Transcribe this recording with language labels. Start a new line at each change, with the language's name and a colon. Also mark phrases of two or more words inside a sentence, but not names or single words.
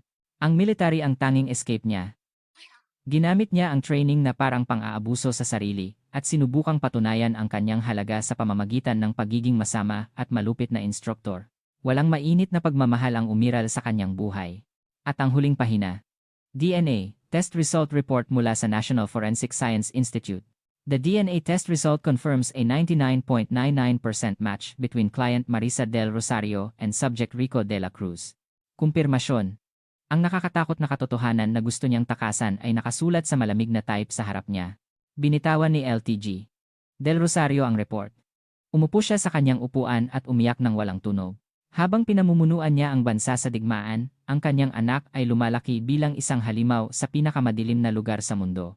Filipino: Ang military ang tanging escape niya. Ginamit niya ang training na parang pang-aabuso sa sarili at sinubukang patunayan ang kanyang halaga sa pamamagitan ng pagiging masama at malupit na instruktor. Walang mainit na pagmamahal ang umiral sa kanyang buhay. At ang huling pahina.
English: DNA, test result report
Filipino: mula sa National Forensic Science Institute.
English: The DNA test result confirms a 99.99% match between client Marisa del Rosario and subject Rico de la Cruz.
Filipino: Kumpirmasyon. Ang nakakatakot na katotohanan na gusto niyang takasan ay nakasulat sa malamig na type sa harap niya. Binitawan ni LTG. Del Rosario ang report. Umupo siya sa kanyang upuan at umiyak ng walang tunog. Habang pinamumunuan niya ang bansa sa digmaan, ang kanyang anak ay lumalaki bilang isang halimaw sa pinakamadilim na lugar sa mundo.